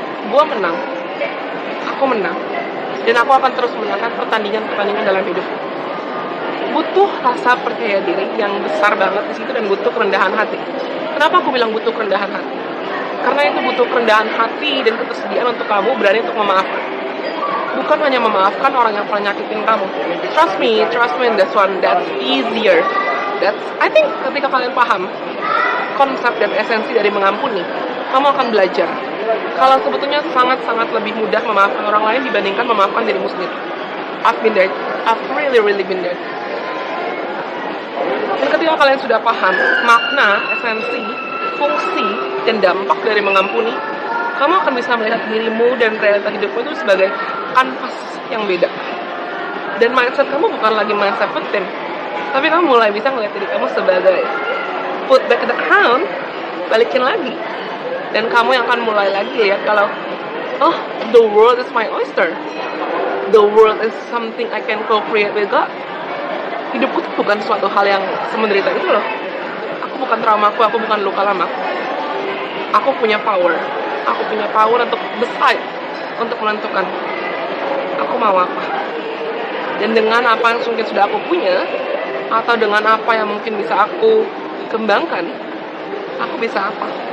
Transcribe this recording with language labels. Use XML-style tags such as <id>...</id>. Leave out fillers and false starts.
<id>Gua menang, aku menang, dan aku akan terus menangkan pertandingan dalam hidup. Butuh rasa percaya diri yang besar banget di situ, dan butuh kerendahan hati. Kenapa aku bilang butuh kerendahan hati? Karena itu butuh kerendahan hati dan ketersediaan untuk kamu berani untuk memaafkan. Bukan hanya memaafkan orang yang pernah nyakitin kamu.</id> <en>Trust me in this one, that's easier. I think</en> <id>ketika kalian paham konsep dan esensi dari mengampuni, kamu akan belajar kalau sebetulnya sangat-sangat lebih mudah memaafkan orang lain dibandingkan memaafkan dirimu sendiri.</id> <en>I've been there. I've really been there.</en> <id>Dan ketika kalian sudah paham makna, esensi, fungsi, dan dampak dari mengampuni, kamu akan bisa melihat dirimu dan realitas hidupmu itu sebagai kanvas yang beda. Dan mindset kamu bukan lagi mindset victim, tapi kamu mulai bisa melihat diri kamu sebagai</id> <en>put back the crown,</en> <id>balikin lagi. Dan kamu yang akan mulai lagi lihat kalau, oh,</id> <en>the world is my oyster. The world is something I can co-create with God.</en> <id>Hidupku tuh bukan suatu hal yang semenderita itu loh. Aku bukan traumaku, aku bukan luka lama. Aku punya power. Aku punya power untuk decide, untuk menentukan aku mau apa. Dan dengan apa yang mungkin sudah aku punya, atau dengan apa yang mungkin bisa aku kembangkan, aku bisa apa.</id>